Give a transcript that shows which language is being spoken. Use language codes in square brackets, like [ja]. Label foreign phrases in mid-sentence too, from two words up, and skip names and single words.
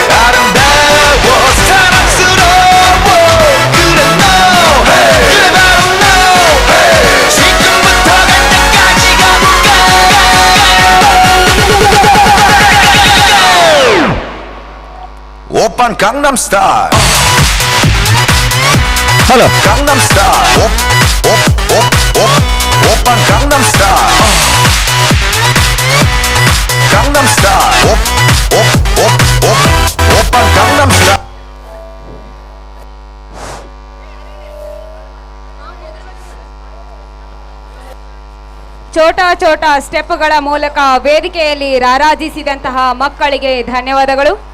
[ko] 아름다워 사랑스러워 그래 너 그래 바로 너 지금부터 갈 때까지 가볼까 오빤 강남스타일 [en] Hello. [ko] 강남스타일 오빤 강남스타일 강남스타일 오빤 강남스타일 [hi] छोटा छोटा [kn] ಸ್ಟೆಪ್ಗಳ ಮೂಲಕ ವೇದಿಕೆಯಲ್ಲಿ ರಾರಾಜಿಸಿದಂತಹ ಮಕ್ಕಳಿಗೆ ಧನ್ಯವಾದಗಳು.